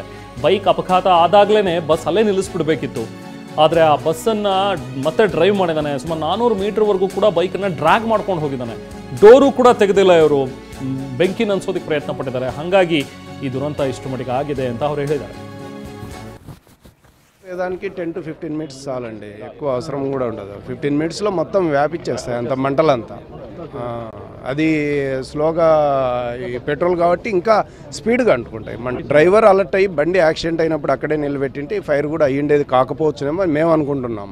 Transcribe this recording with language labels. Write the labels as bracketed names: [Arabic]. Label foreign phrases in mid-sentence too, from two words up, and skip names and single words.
[Kannada] ಬೈಕ್ ಅಪಘಾತ ಆದಾಗಲೇ ಬಸ್ ಅಲ್ಲೇ ನಿಲ್ಲಿಸ್ಬಿಡ್ಬೇಕಿತ್ತು. ಆದರೆ ಆ ಬಸ್ಸನ್ನು ಮತ್ತೆ ಡ್ರೈವ್ ಮಾಡಿದ್ದಾನೆ. ಸುಮಾರು 400 ಮೀಟರ್ವರೆಗೂ ಕೂಡ ಬೈಕನ್ನು ಡ್ರ್ಯಾಗ್ ಮಾಡ್ಕೊಂಡು ಹೋಗಿದ್ದಾನೆ. ಡೋರು ಕೂಡ ತೆಗೆದಿಲ್ಲ. ಇವರು ಬೆಂಕಿ ನಂದಿಸೋದಕ್ಕೆ ಪ್ರಯತ್ನ ಪಟ್ಟಿದ್ದಾರೆ. ಹಾಗಾಗಿ ಈ ದುರಂತ ಇಷ್ಟು ಮಟ್ಟಿಗೆ ಆಗಿದೆ ಅಂತ ಅವರು ಹೇಳಿದ್ದಾರೆ. [Telugu] దానికి 10 to 15 మినిట్స్ చాలండి, ఎక్కువ అవసరం కూడా ఉండదు. 15 మినిట్స్లో మొత్తం వ్యాపించేస్తాయి అంత మంటలంతా. అది స్లోగా ఈ పెట్రోల్ కాబట్టి ఇంకా స్పీడ్గా అంటుకుంటాయి. [English] driver alert [Telugu] అయ్యి బండి యాక్సిడెంట్ అయినప్పుడు అక్కడే నిలబెట్టింటే ఫైర్ కూడా అయ్యిండేది కాకపోవచ్చునేమో మేము అనుకుంటున్నాము.